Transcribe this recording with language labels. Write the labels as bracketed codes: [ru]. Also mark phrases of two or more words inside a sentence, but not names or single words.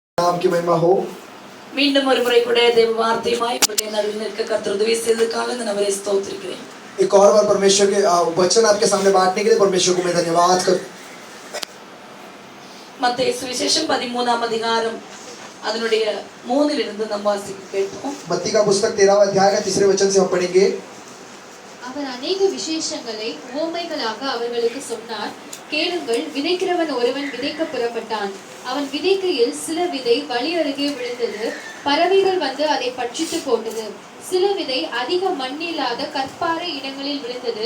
[hi] नाम की महिमा हो। [ta] மீண்டும் ஒரு முறை கூட தேவ வார்த்தையுமாய் உங்களுடைய நடுவில் நிற்க கர்த்தர் உதவி செய்ததற்காக நான் அவரை ஸ்தோத்திரிக்கிறேன். [hi] एक और बार परमेश्वर के वचन आपके सामने बांटने के लिए परमेश्वर को मैं धन्यवाद करता हूं। [ta] மத்தேயு சுவிசேஷம் 13ஆம் அதிகாரம் அதனுடைய 3 நாம் வாசிக்க கேட்போம். [hi] मत्ती का पुस्तक 13वां अध्याय का 3 वचन से हम पढ़ेंगे। [ta] அவர் अनेक விசேஷங்களை உவமைகளாக அவர்களுக்கு சொன்னார். கேளுங்கள், விதைக்கிறவன் ஒருவன் விதைக்க புறப்பட்டான். அவன் விதைக்கையில் சில விதை வழி அருகே விழுந்தது. பறவைகள் வந்து அதை பட்சித்து போட்டது. சில விதை அதிக மண்ணில்லாத கற்பாறை இடங்களில் விழுந்தது.